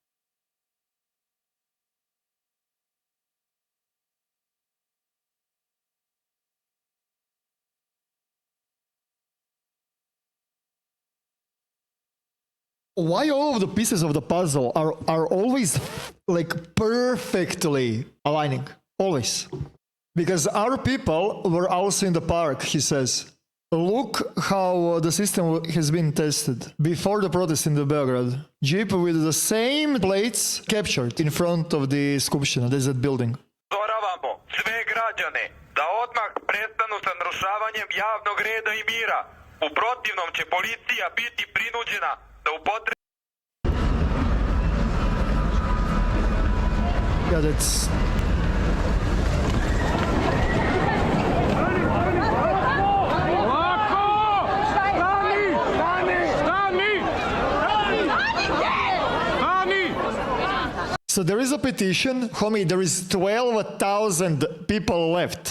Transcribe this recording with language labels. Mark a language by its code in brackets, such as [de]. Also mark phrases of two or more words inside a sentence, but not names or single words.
[en] Why all of the pieces of the puzzle are always perfectly aligning? Always. Because our people were also in the park, he says. Look how the system has been tested. Before the protest in the Belgrade, Jeep with the same plates captured in front of the Skupština, there's that building. [sr] Upozoravamo sve građane da odmah prestanu sa narušavanjem javnog reda i mira. U protivnom će policija biti prinuđena da upotrebi... [en] Yeah, that's... So there is a petition, homie, there is 12,000 people left.